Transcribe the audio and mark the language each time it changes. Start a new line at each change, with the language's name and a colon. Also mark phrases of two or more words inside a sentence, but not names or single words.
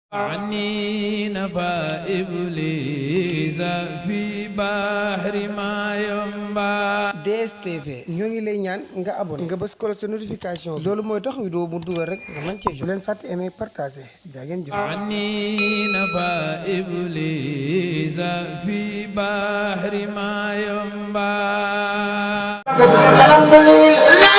Arabic: عني نفى إبليس في بحر ما ينبع.
Wolof: D S T V ñoo ngi lay ñaan nga abonné, nga bës
French: cloche de notification.
Wolof: Loolu mooy tax vidéo bu dugal rek nga mën cee jot. Bu leen fàtte
French: aimer, partager.
Wolof: Jaa ngeen jëf.
Arabic: عني نفى إبليس في بحر ما ينبع. الحمد لله.